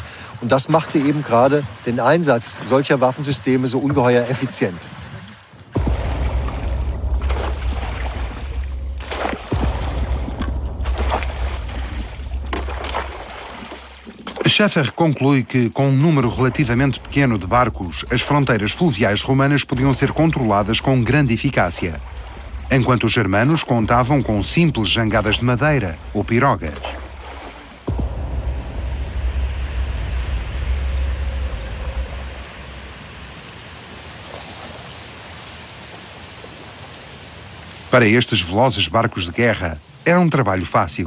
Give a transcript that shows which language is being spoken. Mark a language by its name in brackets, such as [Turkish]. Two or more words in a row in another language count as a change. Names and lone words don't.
[German] Und das machte eben gerade den Einsatz solcher Waffensysteme so ungeheuer effizient. [Portuguese] Schäfer conclui que, com um número relativamente pequeno de barcos, as fronteiras fluviais romanas podiam ser controladas com grande eficácia, enquanto os germanos contavam com simples jangadas de madeira ou pirogas. Para estes velozes barcos de guerra, era um trabalho fácil.